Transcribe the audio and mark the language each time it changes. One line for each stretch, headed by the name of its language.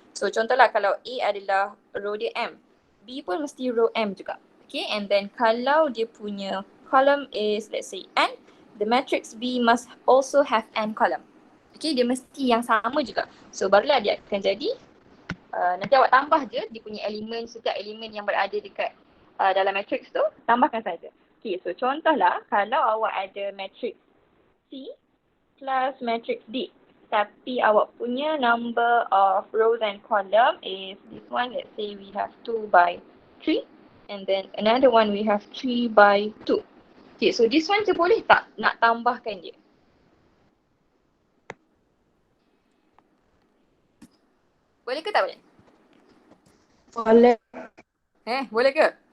Malay: So contohlah kalau A adalah row dia M, B pun mesti row M juga.
English: Okay, and then
Malay: kalau dia punya
English: column is let's say N, the matrix B must also have N column.
Malay: Okay, dia mesti yang sama juga. So barulah dia akan jadi, nanti awak tambah je dia punya elemen, setiap elemen yang berada dekat dalam matrix tu, tambahkan saja.
English: Okay, so
Malay: contohlah kalau awak ada matrix C plus matrix D, tapi awak punya
English: number of rows and column is this one, let's say we have 2 by 3, and then another one we have 3 by 2.
Malay: Okay,
English: so this one
Malay: je boleh tak nak tambahkan dia? Boleh ke tak boleh? Boleh. Boleh ke?